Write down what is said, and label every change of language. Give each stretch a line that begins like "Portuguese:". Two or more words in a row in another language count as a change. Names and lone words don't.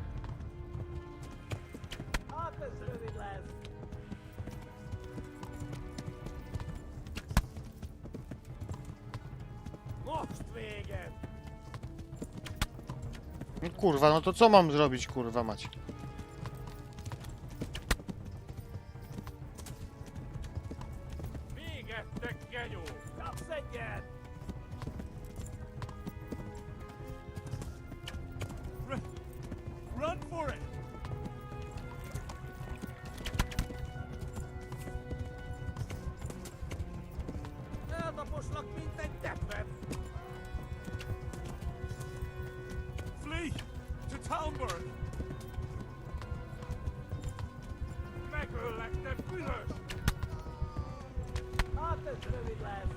Hungarian: Hát ez rövid lesz. Most véget!
Polish: Kurwa, no to co mam zrobić, kurwa mać?
Hungarian: Véget, te genyó! Kapsz egyet!
English: Run for it!
Hungarian: Eltaposlak, mint egy teppet!
English: Flee! To Talmberg!
Hungarian: Megöllek, te büdös! Hát ez rövid lesz.